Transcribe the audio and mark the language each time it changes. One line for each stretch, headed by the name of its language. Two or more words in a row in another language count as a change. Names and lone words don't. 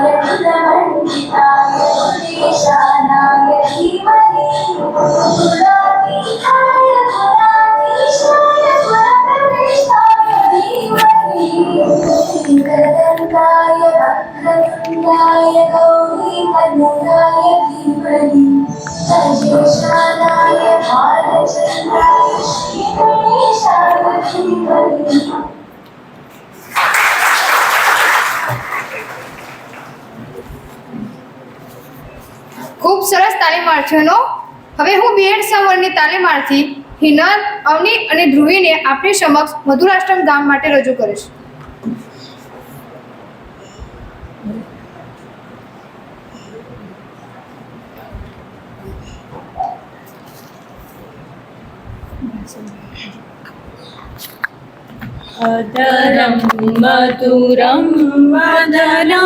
Sanskrit: दुर्गमण्डिताय दुर्गेशानाय धीमहि गुणातीताय गुणाधीशाय गुणप्रविष्टाय धीमहि एकदन्ताय वक्रतुण्डाय गौरीतनयाय धीमहि सज्जेष्ठानाय भालचन्द्राय श्रीगणेशाय धीमहि।
Gujarati: ખૂબ સરસ તાલીમાર્થીઓનો. હવે હું બીએડ સંવર્ણની તાલીમાર્થી હિનલ, અવની અને ધ્રુવીને આપની સમક્ષ મધુરાષ્ટમ ગામ માટે રજૂ કરીશ.
Sanskrit: अदरं मधुरं वदनं